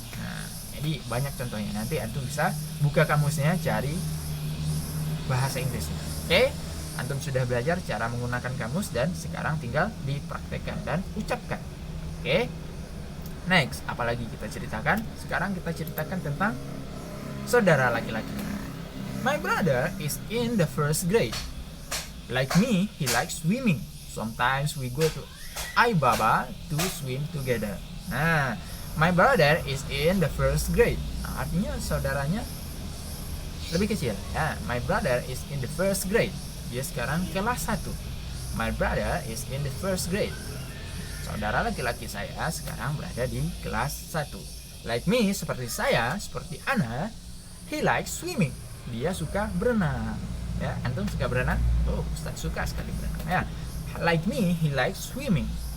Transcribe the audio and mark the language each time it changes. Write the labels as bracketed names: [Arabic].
[Indonesian] Nah, jadi banyak contohnya. Nanti antum bisa buka kamusnya, cari bahasa Inggrisnya. Oke? Antum sudah belajar cara menggunakan kamus dan sekarang tinggal dipraktekkan dan ucapkan. Oke? Next, apalagi kita ceritakan? Sekarang kita ceritakan tentang saudara laki-laki. [English] My brother is in the 1st grade. Like me, he likes swimming. Sometimes we go to Aibaba to swim together. Nah, my brother is in the 1st grade. [Indonesian] Nah, artinya saudaranya lebih kecil, ya. [English] My brother is in the 1st grade. [Indonesian] Dia sekarang kelas 1. [English] My brother is in the 1st grade. [Indonesian] Saudara laki-laki saya sekarang berada di kelas 1. [English] Like me, [Indonesian] seperti saya, seperti Ana, [English] he likes swimming. [Indonesian] Dia suka berenang, ya. Antum suka berenang? Oh, Ustaz suka sekali berenang, ya. [English] Like me, he likes swimming.